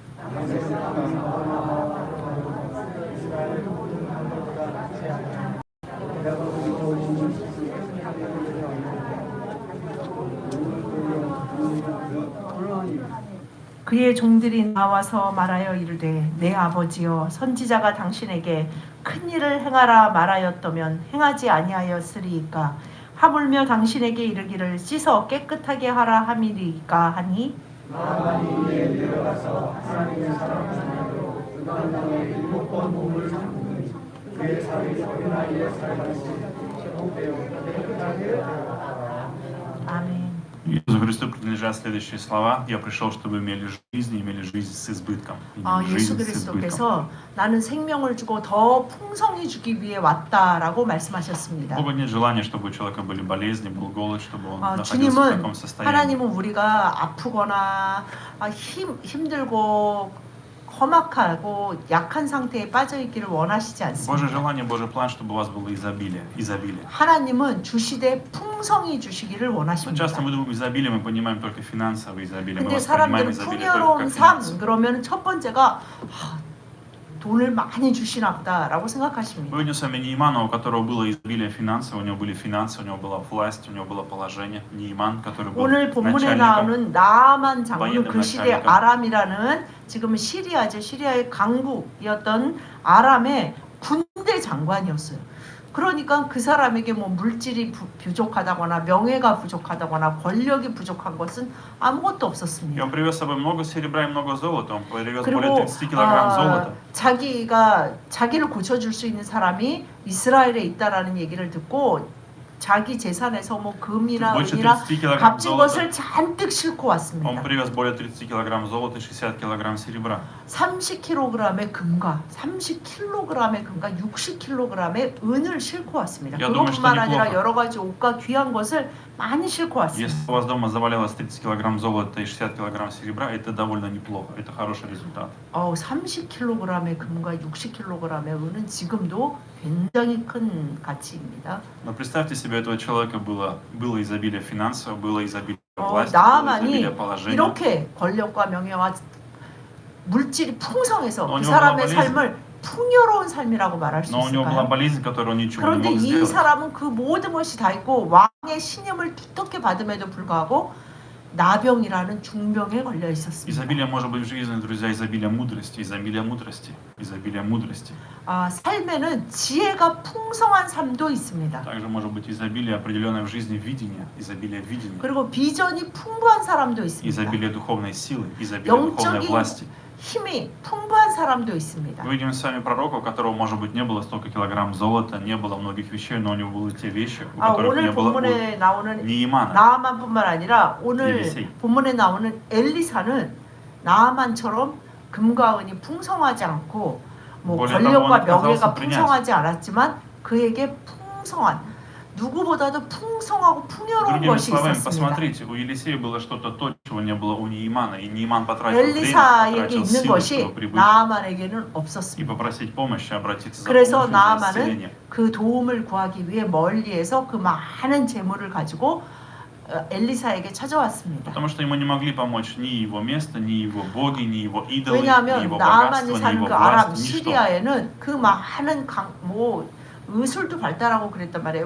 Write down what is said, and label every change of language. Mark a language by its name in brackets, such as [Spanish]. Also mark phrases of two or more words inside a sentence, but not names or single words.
[Korean] 그의 종들이 나와서 말하여 이르되 내 아버지여 선지자가 당신에게 큰 일을 행하라 말하였더면 행하지 아니하였으리이까 하물며 당신에게 이르기를 씻어 깨끗하게 하라 함이리이까 하니 나아만이 이에 내려가서 하나님의 사람을 사냥으로 그간 땅에 7번 몸을 삼으니 그의 살이 어린아이의 살같이 회복되어 깨끗하게 되었다. 아멘. [Russian] Иисусу Христу принадлежат следующие слова. Я пришел, чтобы имели жизнь, и имели жизнь с избытком. [Korean] 예수 그리스도께서 나는 생명을 주고 더 풍성히 주기 위해 왔다라고 말씀하셨습니다. [Russian] Бога нет желания, чтобы у человека были болезни, был голод, чтобы он находился в [Korean] 주님은 [Russian] таком состоянии. [Korean] 하나님은 우리가 아프거나 힘들고 험악하고 약한 상태에 빠져 있기를 원하시지 [Russian] Божье [Korean] 않습니다. [Russian] желание, Божий план, чтобы у вас было изобилие. [Korean] 하나님은 주시되 풍성히 주시기를 [Russian] Но [Korean] 원하십니다. [Russian] часто мы думаем изобилие, мы понимаем только финансовое изобилие. Мы [Korean] 근데 [Russian] воспринимаем [Korean] 사람들은 [Russian] изобилие только [Korean] 풍요로운 [Russian] как [Korean] 삶 [Russian] финансовое. [Korean] 그러면 첫 번째가 돈을 많이 주시나 보다라고 생각하십니다. [Russian] Мы видим с вами Неимана, у которого было изобилие финансовое, у него были финансы, у него была власть, у него было положение. Неиман, который был [Korean] 오늘 본문에 [Russian] начальником. [Korean] 나오는 나아만 장군은 그 시대 [Russian] начальником. [Korean] 아람이라는 지금은 시리아죠. 시리아의 강국이었던 아람의 군대 장관이었어요. 그러니까 그 사람에게 뭐 물질이 부족하다거나 명예가 부족하다거나 권력이 부족한 것은 아무것도 [Russian] И [Korean] 없었습니다. [Russian] он привез с собой много серебра и много золота. Он привез более [Korean] 그리고 [Russian] 30 килограмм золота. [Korean] 자기를 고쳐줄 수 있는 사람이 이스라엘에 있다라는 얘기를 듣고 자기 재산에서 뭐 금이나 [Russian] больше [Korean] 은이나 [Russian] 30 килограмм [Korean] 값진 [Russian] золота. [Korean] 것을 잔뜩 싣고 [Russian] Он [Korean] 왔습니다. [Russian] привез более 30 килограмм золота и 60 килограмм серебра. [Korean] 30kg의 금과 30kg의 금과 60kg의 은을 싣고 왔습니다. [Russian] Я думаю, [Korean] 그것뿐만 [Russian] что [Korean] 아니라 [Russian] неплохо. [Korean] 여러 가지 옷과 귀한 것을 많이 싣고 왔습니다. [Russian] Если у вас дома завалялось 30 килограмм золота и 60 килограмм серебра, это довольно неплохо. Это хороший результат. [Korean] 30kg의 금과 60kg의 은은 지금도 굉장히 큰 가치입니다. [Russian] Но представьте себе, у этого человека было изобилие финансового, было изобилие власти, было [Korean] 나아만이 [Russian] изобилие положения. [Korean] 이렇게 권력과 명예와 물질이 풍성해서 [Russian] Но у [Korean] 그 [Russian] него [Korean] 사람의 [Russian] была болезнь. [Korean] 삶을 풍요로운 삶이라고 말할 수 [Russian] Но у него была [Korean] 있을까요? [Russian] болезнь, которую он ничего не [Korean] 그런데 [Russian] мог [Korean] 이 [Russian] сделать. [Korean] 사람은 그 모든 것이 다 있고 왕의 신임을 두텁게 받음에도 불구하고 나병이라는 중병에 걸려 있었습니다. [Russian] Изобилие может быть в жизни, друзья, изобилие мудрости, изобилие мудрости, изобилие мудрости. [Korean] 삶에는 지혜가 풍성한 삶도 있습니다. [Russian] Также может быть изобилие определенное в жизни видения, изобилие видения, [Korean] 그리고 비전이 풍부한 사람도 있습니다. [Russian] изобилие духовной силы, изобилие духовной [Korean] 영적인 [Russian] власти. [Korean] 힘이 풍부한 사람도 있습니다. [Russian] Мы видим с вами пророка, у которого, может быть, не было столько килограмм золота, не было многих вещей, но у него были те вещи, у которых не [Korean] 오늘 [Russian] было [Korean] 본문에 나오는 [Russian] Неимана. [Korean] 나아만뿐만 아니라 오늘 엘리세. 본문에 나오는 엘리사는 나아만처럼 금과 은이 풍성하지 않고 뭐 [Russian] более [Korean] 권력과 [Russian] того, он [Korean] 명예가 [Russian] отказался принять. [Korean] 풍성하지 않았지만 그에게 풍성한 누구보다도 풍성하고 풍요로운 [Russian] Другими [Korean] 것이 [Russian] словами, [Korean] 있었습니다. [Russian] посмотрите, у Елисея было что-то то, чего не было у Неимана, и Неиман потратил время, [Korean] 엘리사에게 [Russian] потратил [Korean] 있는 [Russian] силы, [Korean] 것이 [Russian] чтобы прибыть [Korean] 나아만에게는 [Russian] и [Korean] 없었습니다. [Russian] попросить помощи, обратиться за [Korean] 그래서 [Russian] помощью, за [Korean] 나아만은 [Russian] исцеление. [Korean] 그 도움을 구하기 위해 멀리에서 그 많은 재물을 가지고 엘리사에게 찾아왔습니다. [Russian] Потому что ему не могли помочь ни его место, ни его боги, ни его идолы, ни [Korean] 왜냐하면 [Russian] его [Korean] 나아만이 [Russian] богатство, ни [Korean] 사는 [Russian] его [Korean] 그 아람 [Russian] власть, ничто. [Korean] 시리아에는 그 많은 의술도 발달하고 그랬단 말이에요.